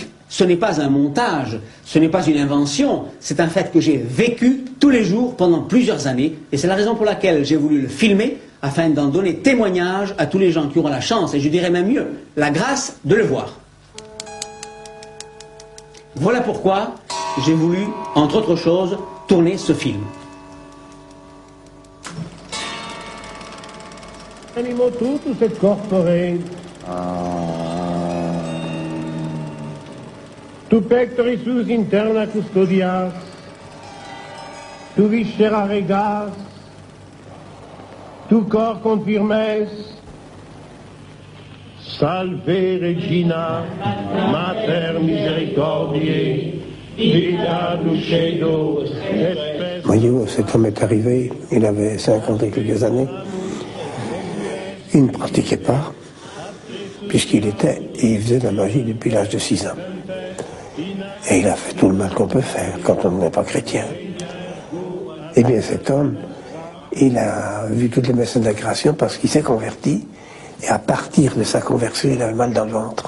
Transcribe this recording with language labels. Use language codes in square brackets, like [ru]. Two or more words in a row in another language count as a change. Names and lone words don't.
[fr] Ce n'est pas un montage, ce n'est pas une invention, c'est un fait que j'ai vécu tous les jours pendant plusieurs années, et c'est la raison pour laquelle j'ai voulu le filmer, afin d'en donner témoignage à tous les gens qui auront la chance, et je dirais même mieux, la grâce de le voir. Voilà pourquoi j'ai voulu, entre autres choses, tourner ce film. [la] Animo tutus et corpore. Tu pectoris sus interna custodias, tu viscera regas, tu cor confirmes. Salve Regina, Mater Misericordiae, Vita Dulcedo, et [fr] Voyez-vous, cet homme est arrivé, il avait 50 et quelques années. Il ne pratiquait pas, puisqu'il faisait de la magie depuis l'âge de 6 ans. Et il a fait tout le mal qu'on peut faire quand on n'est pas chrétien. Eh bien, cet homme, il a vu toutes les messages de la création parce qu'il s'est converti, et à partir de sa conversion, il avait mal dans le ventre.